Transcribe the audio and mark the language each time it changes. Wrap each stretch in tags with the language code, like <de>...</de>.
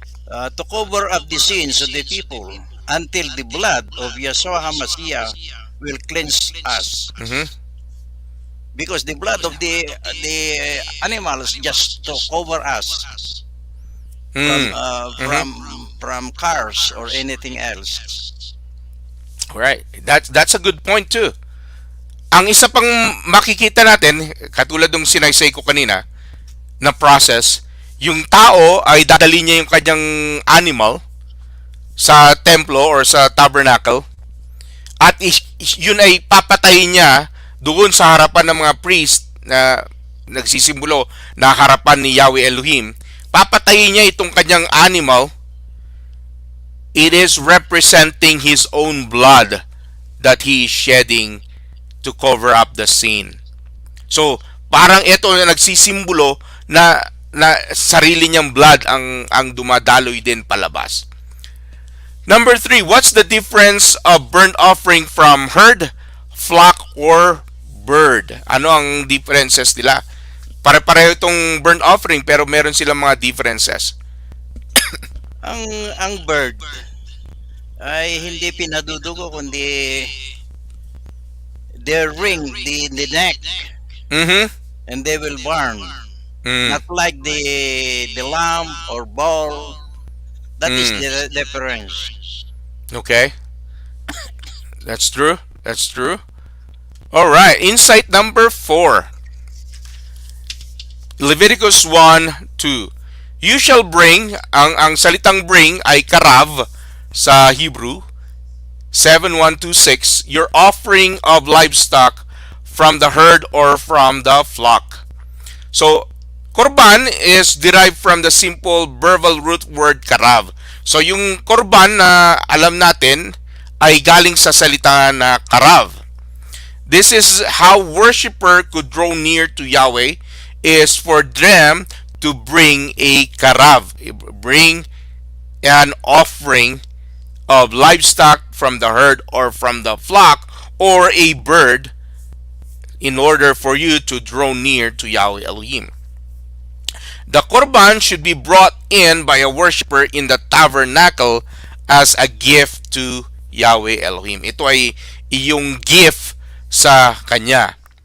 <en>To cover up the sins of the people until the blood of Yeshua HaMashiach will cleanse us. Mhm. Because the blood of the animals just to cover us Mm. from cars or anything else. Right. That's a good point too.</en> <tl>Ang isa pang makikita natin, katulad ng sinaysay ko kanina, na process, yung tao ay dadali niya yung kanyang animal sa templo or sa tabernacle at yun ay papatayin niya doon sa harapan ng mga priest na nagsisimbolo na harapan ni Yahweh Elohim. Papatayin niya itong kanyang animal.</tl> <en>It is representing his own blood that he is shedding to cover up the sin.</en> <tl>So, parang ito na nagsisimbolo na sarili niyang blood ang dumadaloy din palabas.</tl> <en>Number 3, what's the difference of burnt offering from herd, flock, or bird?</en> <tl>Ano ang differences nila? Pare-pareho itong burnt offering pero meron silang mga differences. Ang bird ay hindi pinadudugo kundi</tl> <en>their ring, the neck, Mhm. and they will burn. Mm. Not like the lamb or bull. That is Mm. the difference. Okay. That's true. That's true. All right. Insight number 4. Leviticus 1:2. You shall bring,</en> <tl>ang salitang bring ay karav sa Hebrew.</tl> <en>7:1-6. Your offering of livestock from the herd or from the flock. So, korban is derived from the simple verbal root word karav.</en> <tl>So, yung korban na alam natin ay galing sa salita na karav.</tl> <en>This is how worshiper could draw near to Yahweh, is for them to bring a karav, bring an offering of livestock from the herd or from the flock or a bird in order for you to draw near to Yahweh Elohim. The korban should be brought in by a worshiper in the tabernacle as a gift to Yahweh Elohim.</en> <tl>Ito ay iyong gift sa Kanya.</tl>